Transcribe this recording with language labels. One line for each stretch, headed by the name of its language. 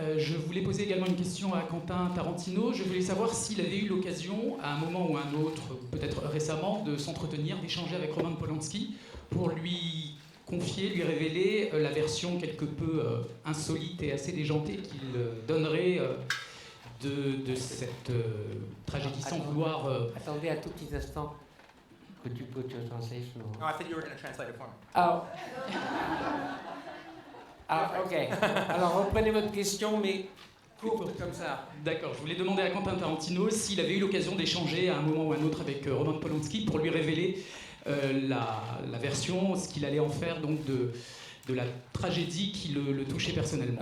French: Je voulais poser également une question à Quentin Tarantino. Je voulais savoir s'il avait eu l'occasion, à un moment ou un autre, peut-être récemment, de s'entretenir, d'échanger avec Roman Polanski pour lui confier, lui révéler la version quelque peu insolite et assez déjantée qu'il donnerait de cette tragédie sans vouloir... Attendez un tout petit instant.
English: Could you put your translation on? No, I thought you were going to translate it for me. Oh. Ok.
French: Alors reprenez votre question, mais courte comme ça. D'accord, je voulais demander à Quentin Tarantino s'il avait eu l'occasion d'échanger à un moment ou un autre avec Roman Polanski pour lui révéler la version, ce qu'il allait en faire donc de la tragédie qui le touchait personnellement.